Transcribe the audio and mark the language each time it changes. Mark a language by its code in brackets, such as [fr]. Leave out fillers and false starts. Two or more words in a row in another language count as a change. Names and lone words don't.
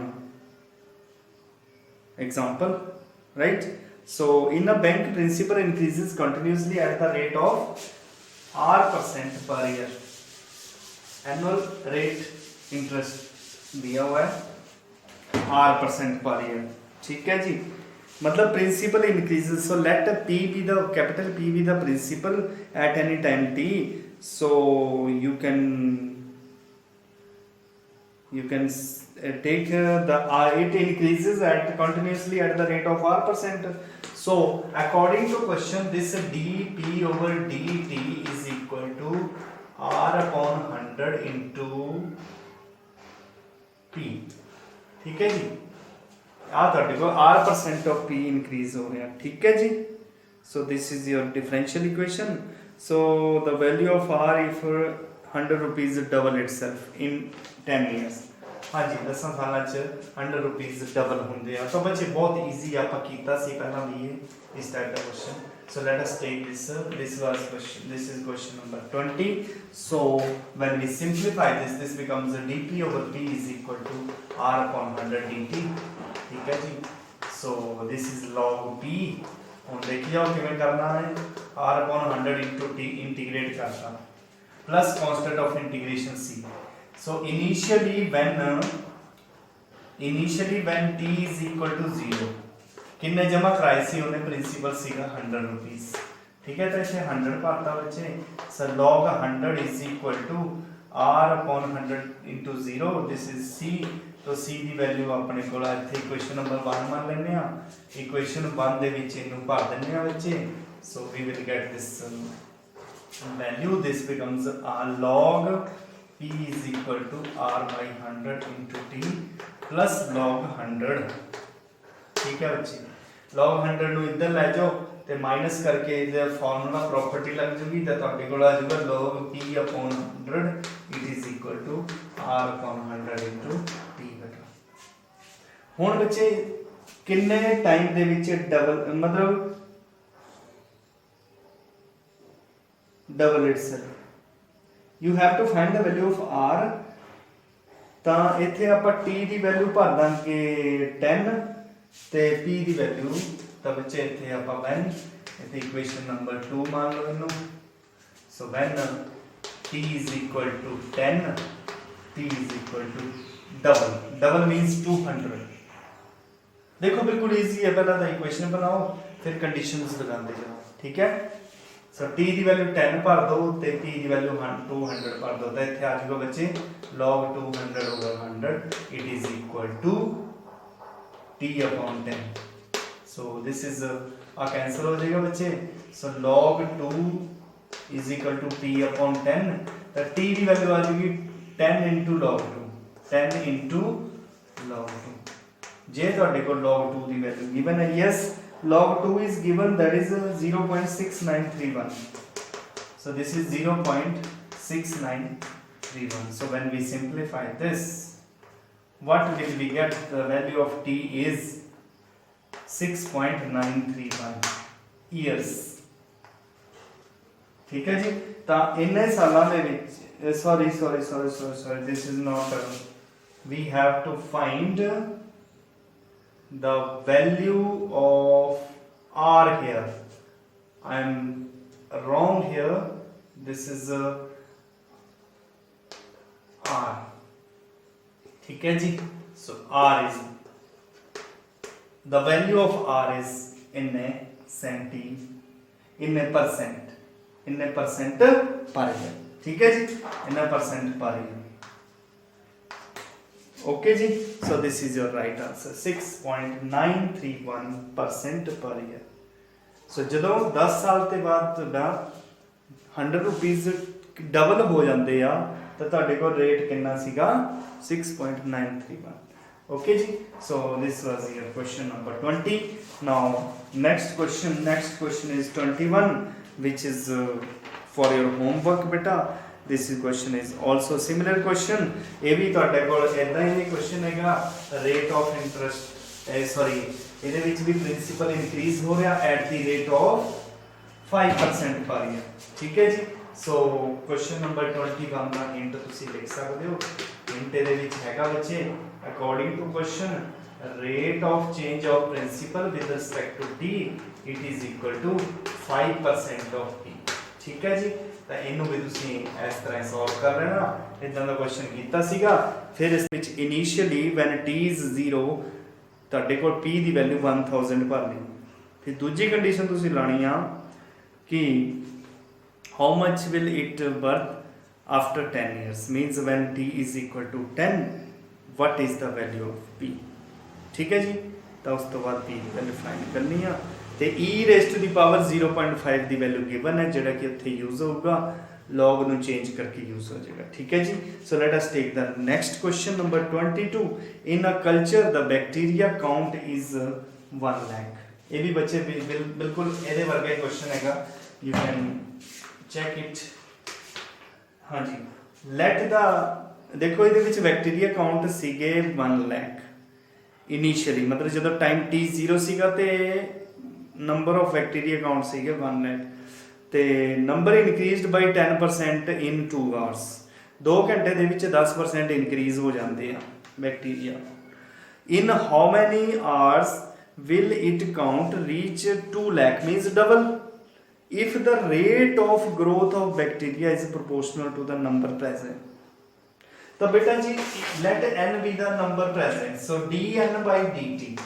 [en] example right so in a bank principal increases continuously at the rate of r% per year annual rate interest [hi] दिया हुआ है [en] r% per year [hi] ठीक है जी मतलब [en] principal increases so let p be the capital P be the principal at any time t so you can take the it increases at continuously at the rate of r%. So according to question this dp over dt is equal to r/100 into p [hi] ठीक है जी [pa] ਆ ਤੁਹਾਡੇ ਕੋਲ [en] r% of p increase [pa] ਹੋ ਰਿਹਾ ਠੀਕ ਹੈ ਜੀ [en] so this is your differential equation so the value of r if 100 rupees double itself in 10 years [hi] हाँ जी [en] 10 ਸਾਲਾਂ [pa] ਚ 100 rupees ਡਬਲ ਹੁੰਦੇ ਆ ਤਾਂ ਬੱਚੇ ਬਹੁਤ ਈਜ਼ੀ ਆਪਾਂ ਕੀਤਾ ਸੀ ਪਹਿਲਾਂ ਵੀ ਇਹ ਇਸ ਟਾਈਪ ਦਾ ਕੁਐਸਚਨ [en] so let us take this this is question number 20 so when we simplify this becomes dp over p is equal to r/100 dt [hi] ठीक है जी [en] so this is log p [pa] ਹੁਣ ਦੇਖਿਓ ਕਿਵੇਂ ਕਰਨਾ ਹੈ [en] r/100 into t [hi] इंटीग्रेट करना [en] plus constant of integration c so initially when t is equal to 0 [pa] ਕਿੰਨੇ ਜਮ੍ਹਾ ਕਰਾਏ ਸੀ ਉਹਨੇ ਪ੍ਰਿੰਸੀਪਲ ਸੀਗਾ 100 rupees [hi] ठीक है तो इसे 100 पाता बच्चे [en] so log 100 is equal to r/100 into 0 this is c [pa] तो c ਦੀ ਵੈਲਿਊ ਆਪਣੇ ਕੋਲ ਇੱਥੇ ਇਕੁਏਸ਼ਨ ਨੰਬਰ 1 ਮੰਨ ਲੈਂਦੇ ਆ ਇਕੁਏਸ਼ਨ 1 ਦੇ ਵਿੱਚ ਇਹਨੂੰ ਭਰ ਦਿੰਦੇ ਆ ਬੱਚੇ [en] so we will get this value this becomes log p is equal to r/100 into t plus log 100 [hi] ठीक है बच्चे [pa] log 100 ਨੂੰ ਇੱਧਰ ਲੈ ਜਾਓ ਤੇ ਮਾਈਨਸ ਕਰਕੇ ਇਹਦਾ ਫਾਰਮੂਲਾ ਪ੍ਰੋਪਰਟੀ ਲੱਗ ਜੂਗੀ ਤਾਂ ਤੁਹਾਡੇ ਕੋਲ ਆ ਜਾਊਗਾ [en] log p upon 100 it is equal to r upon 100 into p [pa] ਬਟਾ। ਹੁਣ ਬੱਚੇ ਕਿੰਨੇ ਟਾਈਮ ਦੇ ਵਿੱਚ ਡਬਲ ਮਤਲਬ [en] double itself you have to find the value of r [pa] ਤਾਂ ਇੱਥੇ ਆਪਾਂ t ਦੀ ਵੈਲਿਊ ਭਰ ਦਾਂਗੇ 10 ਤੇ p ਦੀ ਵੈਲਿਊ ਤਾਂ ਬੱਚੇ ਇੱਥੇ ਆਪਾਂ when ਇੱਥੇ ਇਕੁਏਸ਼ਨ ਨੰਬਰ 2 ਮੰਨ ਲਓ ਇਹਨੂੰ [en] so when t is equal to 10 p is equal to double means 200 [hi] देखो बिल्कुल इजी है पहला तो इक्वेशन बनाओ फिर कंडीशंस लगाते जाओ ठीक है सो [pa] t ਦੀ ਵੈਲਿਊ 10 ਭਰ ਦੋ ਤੇ p ਦੀ ਵੈਲਿਊ 200 ਭਰ ਦੋ ਤਾਂ ਇੱਥੇ ਆ ਜਾਊਗਾ ਬੱਚੇ [en] log 200 over 100 it is equal to t upon 10 so this is a cancel [hi] हो जाएगा बच्चे [en] so log 2 is equal to p upon 10 [pa] ਤਾਂ t ਦੀ ਵੈਲਿਊ ਆ ਜਾਊਗੀ [en] 10 into log 2 10 into log 2 [pa] ਜੇ ਤੁਹਾਡੇ ਕੋਲ log 2 ਦੀ ਵੈਲਿਊ ਗਿਵਨ ਹੈ [en] yes log 2 is given that is 0.6931 so this is 0.6931 so when we simplify this what will we get the value of t is 6.931 years [hi] ठीक है जी [pa] ਤਾਂ ਇੰਨੇ ਸਾਲਾਂ ਦੇ ਵਿੱਚ [en] sorry this is not we have to find the value of r here I am wrong here this is r [hi] ठीक है जी [en] so r is the value of r is in percent per year [hi] ठीक है जी [en] in percent per year okay जी so this is your right answer [pa] 6.931% [en] per year so [pa] ਜਦੋਂ 10 ਸਾਲ ਤੇ ਬਾਅਦ ਤੁਹਾਡਾ 100 ਰੁਪੀਸ ਡਬਲ ਹੋ ਜਾਂਦੇ ਆ ਤਾਂ ਤੁਹਾਡੇ ਕੋਲ ਰੇਟ ਕਿੰਨਾ ਸੀਗਾ [en] 6.931 okay ji so this was your question number 20 now next question is 21 which is for your homework beta this question is also similar question [pa] ਇਹ ਵੀ ਤੁਹਾਡੇ ਕੋਲ ਇਦਾਂ ਹੀ question ਹੈਗਾ [en] rate of interest sorry [pa] ਇਹਦੇ ਵਿੱਚ ਵੀ ਪ੍ਰਿੰਸੀਪਲ ਇਨਕਰੀਜ਼ ਹੋ ਰਿਹਾ [en] at the rate of 5% per year [pa] ਠੀਕ ਹੈ ਜੀ [en] so question number 21 [pa] ਦਾ hint ਤੁਸੀਂ ਲਿਖ ਸਕਦੇ ਹੋ hint ਇਹਦੇ ਵਿੱਚ ਹੈਗਾ ਬੱਚੇ [en] according to question rate of change of principal with respect to t it is equal to 5% of t [pa] ਠੀਕ ਹੈ ਜੀ ਤਾਂ ਇਹਨੂੰ ਵੀ ਤੁਸੀਂ ਇਸ ਤਰ੍ਹਾਂ ਸੋਲਵ ਕਰ ਲੈਣਾ ਇਦਾਂ ਦਾ ਕੁਐਸਚਨ ਕੀਤਾ ਸੀਗਾ ਫਿਰ ਇਸ ਵਿੱਚ ਇਨੀਸ਼ੀਅਲੀ [en] when t is 0 [pa] ਤੁਹਾਡੇ ਕੋਲ p ਦੀ ਵੈਲਿਊ 1000 ਭਰਨੀ ਫਿਰ ਦੂਜੀ ਕੰਡੀਸ਼ਨ ਤੁਸੀਂ ਲਾਣੀ ਆ ਕਿ [en] how much will it worth after 10 years means when t is equal to 10 what is the value of p [pa] ਠੀਕ ਹੈ ਜੀ ਤਾਂ ਉਸ ਤੋਂ ਬਾਅਦ p ਦੀ ਵੈਲਿਊ ਫਾਈਂਡ ਕਰਨੀ ਆ ਤੇ [en] e raised to the power 0.5 [pa] ਦੀ ਵੈਲਿਊ ਗਿਵਨ ਹੈ ਜਿਹੜਾ ਕਿ ਉੱਥੇ ਯੂਜ਼ ਹੋਊਗਾ log ਨੂੰ ਚੇਂਜ ਕਰਕੇ ਯੂਜ਼ ਹੋ ਜਾਏਗਾ ਠੀਕ ਹੈ ਜੀ [en] so let us take the next question number 22 in a culture the bacteria count is 1 lakh [pa] ਇਹ ਵੀ ਬੱਚੇ ਬਿਲਕੁਲ ਇਹਦੇ ਵਰਗਾ ਹੀ ਕੁਐਸਚਨ ਹੈਗਾ [en] you can check it [pa] ਹਾਂਜੀ [en] let the [pa] ਦੇਖੋ ਇਹਦੇ ਵਿੱਚ ਬੈਕਟੀਰੀਆ ਕਾਊਂਟ ਸੀਗੇ 1 lakh ਇਨੀਸ਼ੀਅਲੀ ਮਤਲਬ ਜਦੋਂ ਟਾਈਮ t 0 ਸੀਗਾ ਤੇ number [en] of bacteria count ਸੀਗੇ 1 lakh ਤੇ number increased by 10% in 2 hours [pa] 2 ਘੰਟੇ ਦੇ ਵਿੱਚ 10% increase ਹੋ ਜਾਂਦੇ ਆ [en] bacteria in how many hours will it count reach 2 lakh means double if the rate of growth of bacteria is proportional to the number present [hi] तो बेटा जी [en] let n be the number present so dn by dt